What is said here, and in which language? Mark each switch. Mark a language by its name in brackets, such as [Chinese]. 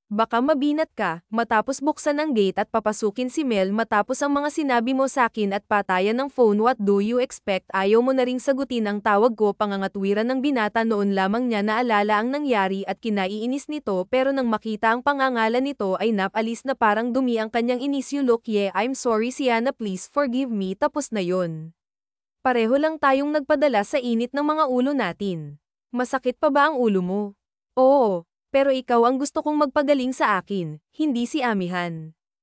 [Filipino] Baka mabinat ka. Matapos buksan ang gate at papasukin si Mel. Matapos ang mga sinabi mo sa akin at patayan ng phone, [English] what do you expect? [Filipino] Ayaw mo na ring sagutin ang tawag ko. Pangangatwiran ng binata. Noon lamang niya naalala ang nangyari at kinaiinis nito, pero nang makita ang pangangalan nito ay napalis na parang dumi ang kanyang inis. [English] You look, yeah, I'm sorry Sienna, please forgive me. [Filipino] Tapos na yon. Pareho lang tayong nagpadala sa init ng mga ulo natin. Masakit pa ba ang ulo mo? Oo. Pero ikaw ang gusto kong magpagaling sa akin, hindi si Amihan.